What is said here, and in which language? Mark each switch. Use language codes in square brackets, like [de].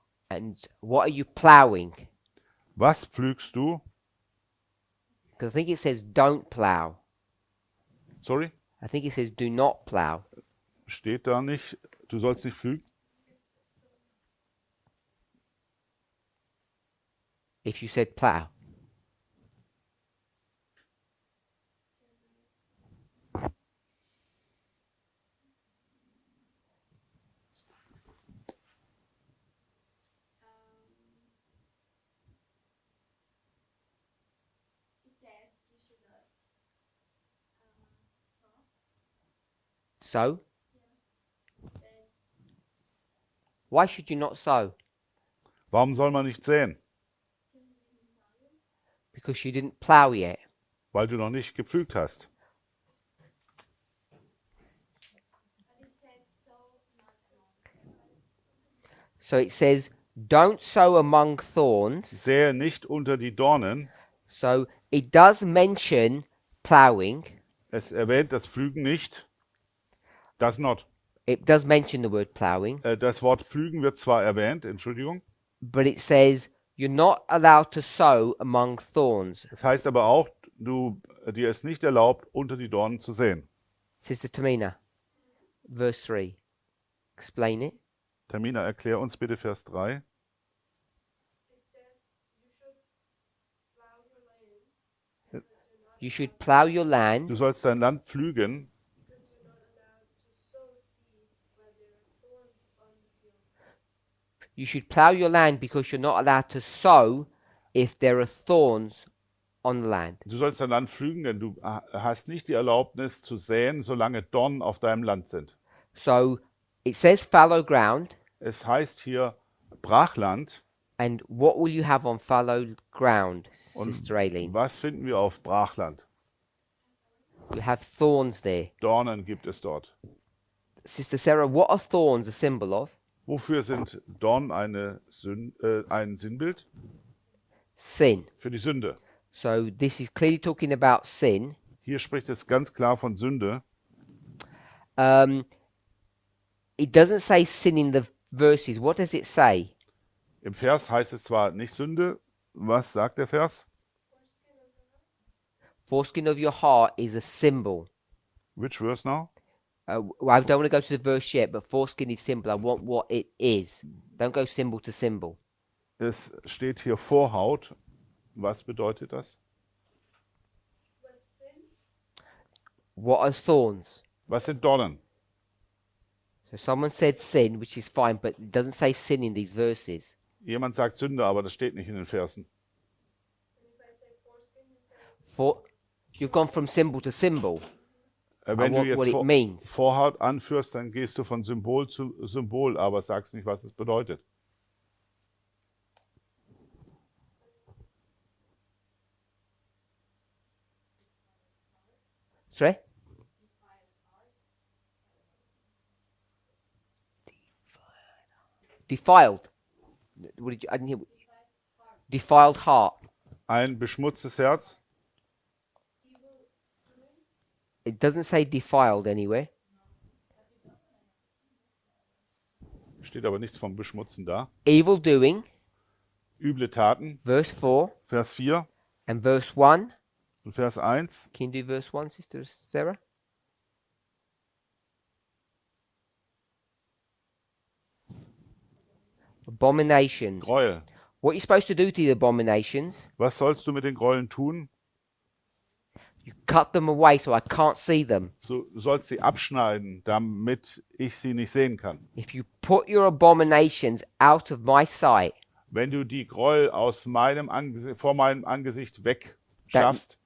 [en] And what are you plowing? [de] Was pflügst du? [en] Because I think it says don't plow. Sorry? I think it says do not plow. [de] Steht da nicht, du sollst nicht pflügen? [en] If you said plow. It says you should not sow. Sow. Then Why should you not sow? [de] Warum soll man nicht säen? [en] Because you didn't plow yet. [de] Weil du noch nicht gepflügt hast. [en] but it said sow not among. So it says don't sow among thorns. [de] Sähe nicht unter die Dornen. [en] So it does mention plowing. [de] Es erwähnt das Pflügen nicht. [en] Does not. It does mention the word plowing, [de] Das Wort pflügen wird zwar erwähnt, Entschuldigung. [en] but it says you're not allowed to sow among thorns. [de] Das heißt aber auch, dir ist nicht erlaubt, unter die Dornen zu säen. [en] Sister Tamina, verse 3. Explain it. [de] Tamina, erklär uns bitte Vers 3. [en] It says you should plow your land You should plow your land [de] Du sollst dein Land pflügen, [en] because you're not allowed to sow seed where there are thorns on the field. You should plow your land because you're not allowed to sow if there are thorns on the land. [de] Du sollst dein Land pflügen, denn du hast nicht die Erlaubnis zu säen, solange Dornen auf deinem Land sind. [en] So it says fallow ground, [de] Es heißt hier Brachland. [en] and what will you have on fallow ground, [de] Und [en] Sister Aileen? [de] was finden wir auf Brachland? [en] You have thorns there. [de] Dornen gibt es dort. [en] Sister Sarah, what are thorns a symbol of? [de] Wofür sind Dornen ein Sinnbild? [en] Sin. [de] Für die Sünde. [en] So this is clearly talking about sin. [de] Hier spricht es ganz klar von Sünde. [en] It doesn't say sin in the verses. What does it say? [de] Im Vers heißt es zwar nicht Sünde. Was sagt der Vers? [en] Foreskin of your heart is a symbol. Which verse now? I don't want to go to the verse yet, but foreskin is symbol. I want what it is. Don't go symbol to symbol. [de] Es steht hier Vorhaut. Was bedeutet das? [en] What's sin? What are thorns? [de] Was sind Dornen? [en] So someone said sin, which is fine, but it doesn't say sin in these verses. [de] Jemand sagt Sünde, aber das steht nicht in den Versen. [en] And if I say foreskin, you say You've gone from symbol to symbol. [de] Wenn du [en] what [de] jetzt [en] it means. [de] Vorhaut anführst, dann gehst du von Symbol zu Symbol, aber sagst nicht, was es bedeutet. [en] Sorry? Defiled. What did you? I didn't hear. Defiled heart. [de] ein beschmutztes Herz. [en] It doesn't say defiled anywhere. [de] Steht aber nichts vom Beschmutzen da. [en] Evil doing, [de] Üble Taten, [en] verse 4 [de] Vers 4 [en] and verse 1. [de] und Vers 1. [en] Can you do verse 1, Sister Sarah? Abominations. [de] Gräuel. [en] What are you supposed to do to the abominations? [de] Was sollst du mit den Gräueln tun? [en] You cut them away so I can't see them. [de] Du sollst sie abschneiden, damit ich sie nicht sehen kann. [en] If you put your abominations out of my sight, [de] Wenn du die Gräuel aus vor meinem Angesicht wegschaffst,